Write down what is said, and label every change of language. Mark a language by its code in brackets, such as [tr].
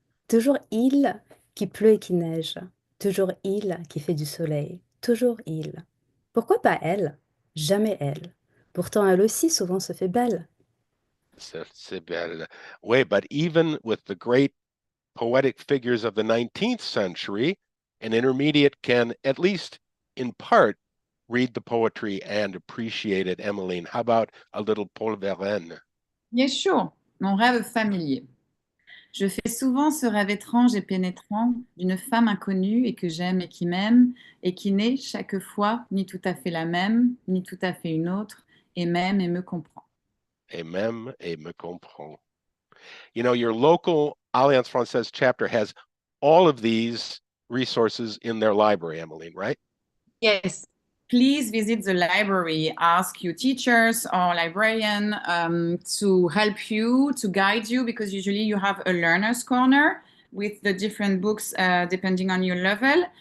[fr] Toujours il qui pleut et qui neige. Toujours il qui fait du soleil. Toujours il. Pourquoi pas elle? jamais elle. Pourtant, elle aussi souvent se fait belle. C'est belle. [en] Oui, but even with the great poetic figures of the 19th century, an intermediate can, at least in part, read the poetry and appreciate it. Emeline, how about a little Paul Verlaine? [fr] Bien sûr, mon rêve familier. Je fais souvent ce rêve étrange et pénétrant d'une femme inconnue et que j'aime et qui m'aime, et qui n'est chaque fois ni tout à fait la même, ni tout à fait une autre, et m'aime et me comprend. Et même et me comprend. [en] You know, your local Alliance Française chapter has all of these resources in their library, Emeline, right? Yes. Please visit the library. Ask your teachers or librarian to help you, to guide you, because usually you have a learner's corner with the different books depending on your level.